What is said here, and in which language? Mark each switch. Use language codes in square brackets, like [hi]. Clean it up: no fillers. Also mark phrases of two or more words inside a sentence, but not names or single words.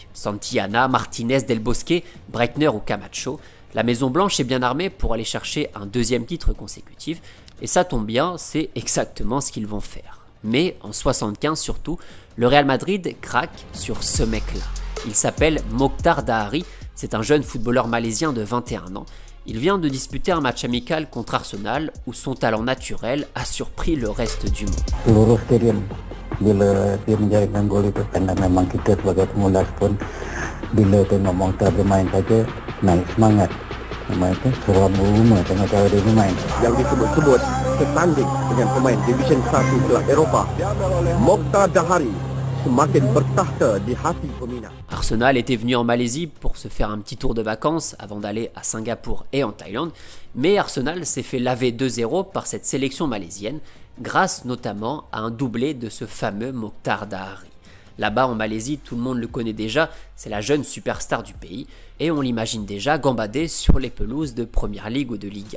[fr] Santillana, Martinez, Del Bosque, Breitner ou Camacho, la Maison Blanche est bien armée pour aller chercher un deuxième titre consécutif, et ça tombe bien, c'est exactement ce qu'ils vont faire. Mais en 75 surtout, le Real Madrid craque sur ce mec-là. Il s'appelle Mokhtar Dahari, c'est un jeune footballeur malaisien de 21 ans. Il vient de disputer un match amical contre Arsenal où son talent naturel a surpris le reste du monde. [ms] Seluruh stadium bila dia menjaringkan gol itu karena memang kita sebagai pengurus pun bila tengok Mokhtar bermain saja naik semangat. Memang itu seram rumah tengok cara dia bermain. Yang disebut-sebut setanding dengan pemain Division 1 kelab Eropah, Mokhtar Dahari semakin bertahta di hati peminat. [fr] Arsenal était venu en Malaisie pour se faire un petit tour de vacances avant d'aller à Singapour et en Thaïlande, mais Arsenal s'est fait laver 2-0 par cette sélection malaisienne, grâce notamment à un doublé de ce fameux Mokhtar Dahari. Là-bas en Malaisie, tout le monde le connaît déjà, c'est la jeune superstar du pays, et on l'imagine déjà gambader sur les pelouses de Première Ligue ou de Liga.